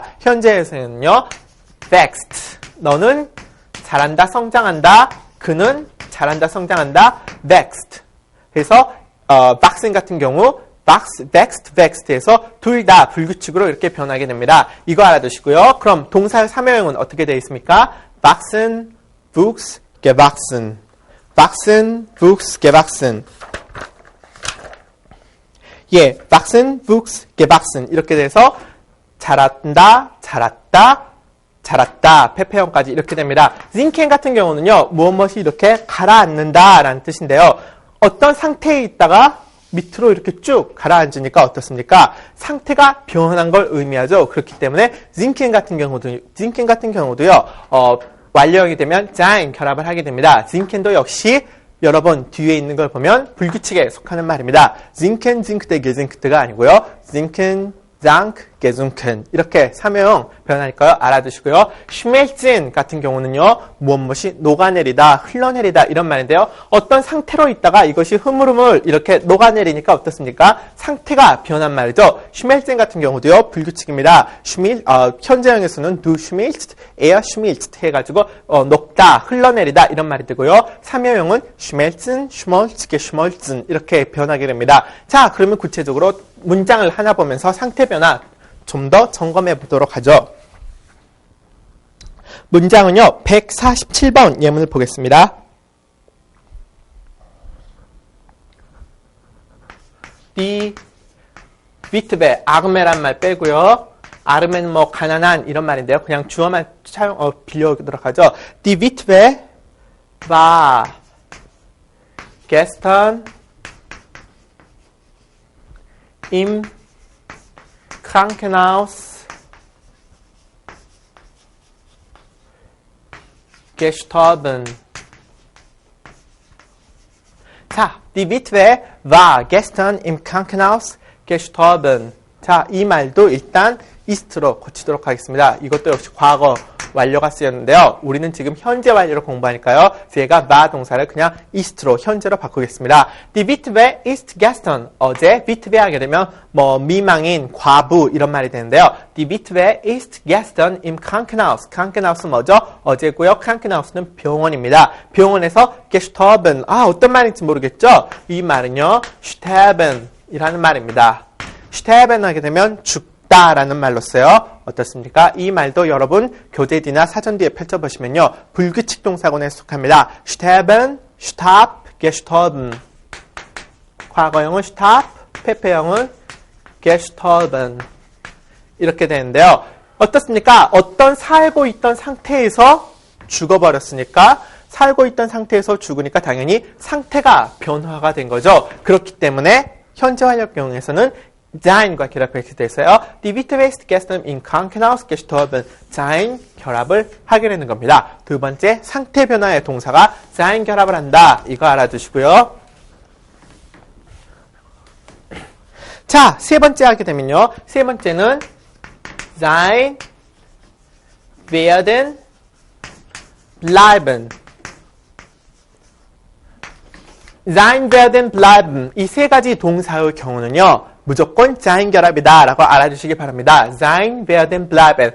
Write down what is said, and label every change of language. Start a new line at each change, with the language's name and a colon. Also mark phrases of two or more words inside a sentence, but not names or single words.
Korean: 현재에서는요, wächst 너는 자란다, 성장한다. 그는 자란다, 성장한다. wächst. 그래서 wachsen 같은 경우 wächst에서 둘 다 불규칙으로 이렇게 변하게 됩니다. 이거 알아두시고요. 그럼 동사 3호형은 어떻게 되어 있습니까?
German: wachsen, wuchs, gewachsen. wachsen, wuchs, gewachsen. 예, wachsen, wuchs, gewachsen.
Korean: 이렇게 돼서 자란다, 자랐다, 자랐다, 페페형까지 이렇게 됩니다. sinken 같은 경우는요, 무엇이 이렇게 가라앉는다 라는 뜻인데요. 어떤 상태에 있다가 밑으로 이렇게 쭉 가라앉으니까 어떻습니까? 상태가 변한 걸 의미하죠. 그렇기 때문에 sinken 같은 경우도요, 완료형이 되면 sein 결합을 하게 됩니다. sinken도 역시 여러분 뒤에 있는 걸 보면 불규칙에 속하는 말입니다.
German: sinken, sinkte,
Korean: gesinkte가 아니고요.
German: sinken, sank, gesunken
Korean: 이렇게 3호형 변하니까요. 알아두시고요. schmelzen 같은 경우는요, 무엇이 녹아내리다, 흘러내리다 이런 말인데요. 어떤 상태로 있다가 이것이 흐물흐물 이렇게 녹아내리니까 어떻습니까? 상태가 변한 말이죠. schmelzen 같은 경우도요, 불규칙입니다. 현재형에서는
German: du schmilzt, er schmilzt
Korean: 해가지고 녹다, 흘러내리다 이런 말이 되고요. 3호형은
German: schmelzen, schmolz, geschmolzen
Korean: 이렇게 변하게 됩니다. 자, 그러면 구체적으로 문장을 하나 보면서 상태 변화 좀 더 점검해 보도록 하죠. 문장은요, 147번 예문을 보겠습니다.
German: Die Witwe,
Korean: 아르메란 말 빼고요. 아르메는 뭐 가난한 이런 말인데요. 그냥 주어만 빌려오도록 하죠.
German: Die Witwe war gestern im Krankenhaus gestorben. 자, die Witwe war gestern im Krankenhaus gestorben.
Korean: 자, 이 말도 일단 ist로 고치도록 하겠습니다. 이것도 역시 과거 완료가 쓰였는데요. 우리는 지금 현재 완료로 공부하니까요. 제가 war 동사를 그냥 ist로 현재로 바꾸겠습니다.
German: Die Witwe ist gestern.
Korean: 어제 Witwe 하게 되면 뭐 미망인, 과부 이런 말이 되는데요.
German: Die Witwe ist gestern im Krankenhaus.
Korean: Krankenhaus 뭐죠? 어제고요. Krankenhaus는 병원입니다. 병원에서 gestorben. 어떤 말인지 모르겠죠? 이 말은요, sterben 이라는 말입니다. sterben 하게 되면 죽다라는 말로 써요. 어떻습니까? 이 말도 여러분 교재 뒤나 사전 뒤에 펼쳐보시면요, 불규칙 동사군에 속합니다.
German: sterben, stop, gestorben.
Korean: 과거형은 stop, 페페형은 gestorben. 이렇게 되는데요. 어떻습니까? 어떤 살고 있던 상태에서 죽어버렸으니까 살고 있던 상태에서 죽으니까 당연히 상태가 변화가 된 거죠. 그렇기 때문에 현재 완료 경우에서는 sein과 결합했을 때서요.
German: Die Witte ist gestern im Krankenhaus gestorben.
Korean: sein 결합을 하게 되는 겁니다. 두 번째, 상태 변화의 동사가 sein 결합을 한다. 이거 알아두시고요. 자, 세 번째 하게 되면요. 세 번째는
German: sein, werden, bleiben. sein, werden, bleiben.
Korean: 이 세 가지 동사의 경우는요. 무조건 sein 결합이다 라고 알아주시기 바랍니다.
German: sein, werden, bleiben.